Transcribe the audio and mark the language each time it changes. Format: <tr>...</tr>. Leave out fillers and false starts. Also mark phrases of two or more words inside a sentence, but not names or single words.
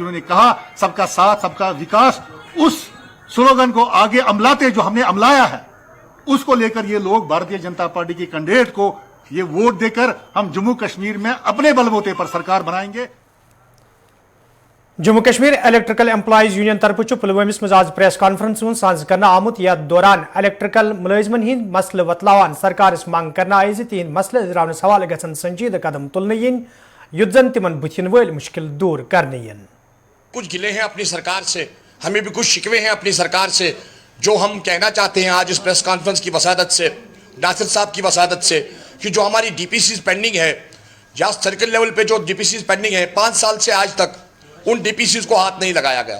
<hi>जिन्होंने कहा सबका साथ सबका विकास, उस स्लोगन को आगे अमलाते जो हमने अमलाया है उसको लेकर ये लोग भारतीय जनता पार्टी के कैंडिडेट को ये वोट देकर हम जम्मू कश्मीर में अपने बलबूते पर सरकार बनाएंगे।</hi> <ks>जम्मू कश्मीर इलेक्ट्रिकल एम्प्लॉइज यूनियन तरफ पुलवामिस मज आज</ks> <en>press conference</en> <ks>सांझ कर आमुत यथ दौरान इलेक्ट्रिकल मुलाजमन हिंद मसल वतलावान सरकार मांग कर आय तिहद मसल इजरावनस हवाले गसन संजीद कदम तुलने yin युत जन तिमन बुथिन वल मुश्किल दूर करने yin।</ks> <hi>कुछ गिले हैं अपनी सरकार से, हमें भी कुछ शिकवे हैं अपनी सरकार से। जो हम कहना चाहते हैं आज इस</hi> <en>press conference</en> <hi>की वसादत से, नासिर साहब की वसादत से, कि जो हमारी DPCs पेंडिंग है या</hi> <en>circle level</en> <hi>पे जो DPCs पेंडिंग है 5 साल से आज तक उन DPCs को हाथ नहीं लगाया गया।</hi>